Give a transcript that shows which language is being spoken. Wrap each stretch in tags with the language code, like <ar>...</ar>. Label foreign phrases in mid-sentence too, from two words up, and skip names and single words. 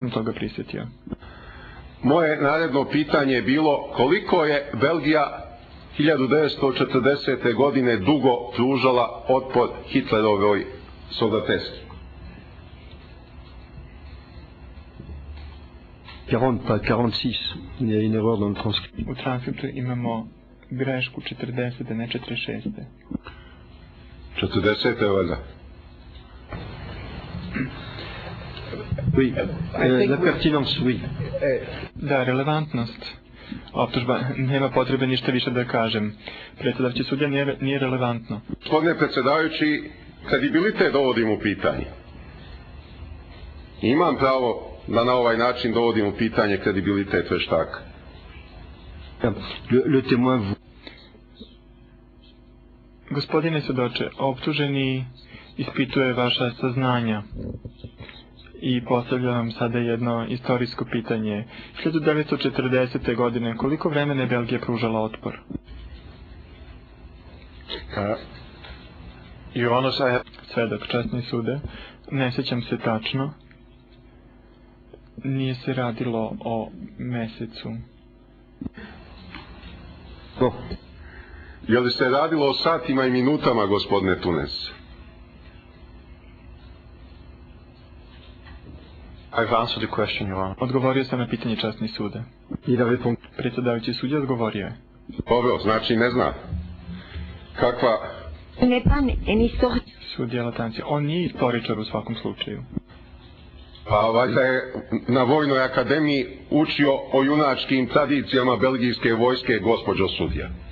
<sr>toga prisjetio. Moje naredno pitanje je bilo koliko je Belgija 1940. godine dugo pružala otpor Hitlerovoj soldateski. 40,</sr> <fr>pas 46. Il y a une erreur dans le transcript.</fr> <sr>U transkriptu imamo grešku 40. ne 46. 40. valjda.</sr> <fr>Oui, la pertinence, oui.</fr> <sr>Da, relevantnost optužba, nema potrebe ništa više da kažem. Predsjedavajući sudija nije relevantno. Gospodine predsjedavajući, kredibilitet dovodim u pitanje. Imam pravo da na ovaj način dovodim u pitanje kredibilitet veštaka.</sr> <fr>Le témoin...</fr> <sr>Gospodine svjedoče, optuženi ispituje vaša saznanja i postavljam vam sada jedno istorijsko pitanje. 1940. godine koliko vremena je Belgija pružala otpor? Svedok, časni sude, ne sjećam se tačno. Nije se radilo o mesecu. Je li se radilo o satima i minutama, gospodine Tunes?</sr> <en>I've answered the question, Your Honor.</en> <sr>Odgovorio sam na pitanje, časni sude. Predsjedavajući sudija odgovorio je. Dobro, znači ne zna. Kakva... Sudija Latancija, on nije istoričar u svakom slučaju. Pa valjda je na Vojnoj akademiji učio o junačkim tradicijama belgijske vojske, gospođo sudija.</sr>